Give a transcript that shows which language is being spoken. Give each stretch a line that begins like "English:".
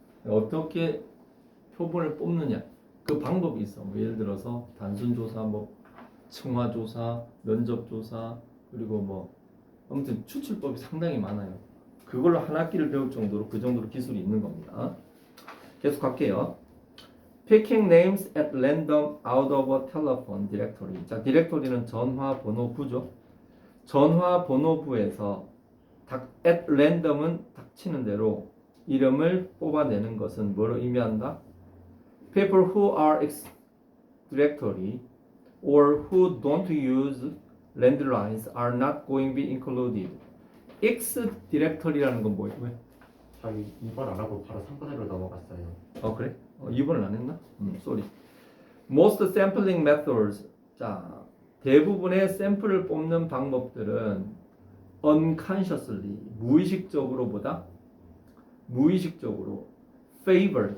Korean: 어떻게 표본을 뽑느냐 그 방법이 있어. 뭐 예를 들어서 단순 조사, 뭐 층화 조사, 면접 조사 그리고 뭐 아무튼 추출법이 상당히 많아요. 그걸로 한 학기를 배울 정도로 그 정도로 기술이 있는 겁니다. 계속 갈게요.
English: Picking names at random out of a telephone directory.
Korean: 자, 디렉토리는 전화 번호부죠. 전화 번호부에서 at random은 닥치는 대로 이름을 뽑아내는 것은 뭐를 의미한다?
English: People who are ex directory or who don't use landlines are not going to be included.
Korean: X 디렉터리라는 건 뭐예요? 왜? 아니 2번 안 하고 바로 3번으로 넘어갔어요. 그래? 2번을 안 했나?
English: sorry. Most sampling methods.
Korean: 자, 대부분의 샘플을 뽑는 방법들은 unconsciously, 무의식적으로보다 무의식적으로 favor.